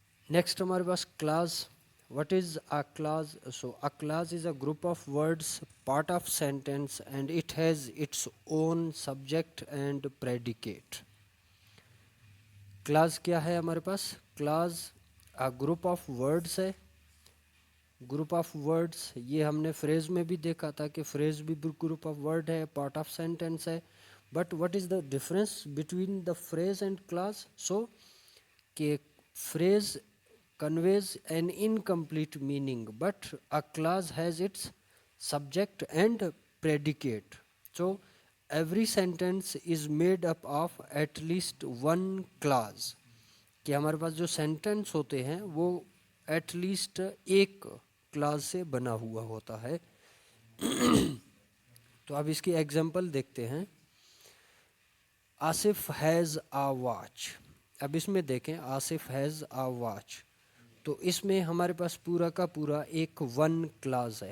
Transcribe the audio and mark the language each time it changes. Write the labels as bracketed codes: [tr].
[en] Next ہمارے پاس clause. What is a clause? A clause is a group of words, part of sentence, and it has its own subject and predicate. [ur] Claus کیا ہے ہمارے پاس؟ Claus group of words ہے. Group of words یہ ہم نے freeze میں بھی دیکھا تھا کہ فریز بھی گروپ آف ورڈ ہے، پارٹ آف سینٹینس ہے. [en] But what is the difference between the phrase and clause? کہ phrase conveys an incomplete meaning but a clause has its subject and predicate. So every sentence is made up of at least one clause. [ur] کہ ہمارے پاس جو sentence ہوتے ہیں وہ at least ایک Claus سے بنا ہوا ہوتا ہے. تو اب اس کی ایگزامپل دیکھتے ہیں. [en] Asif has a watch. [ur] اب اس میں دیکھیں [en] Asif has a watch, [ur] تو اس میں ہمارے پاس پورا کا پورا ایک ون کلاز ہے.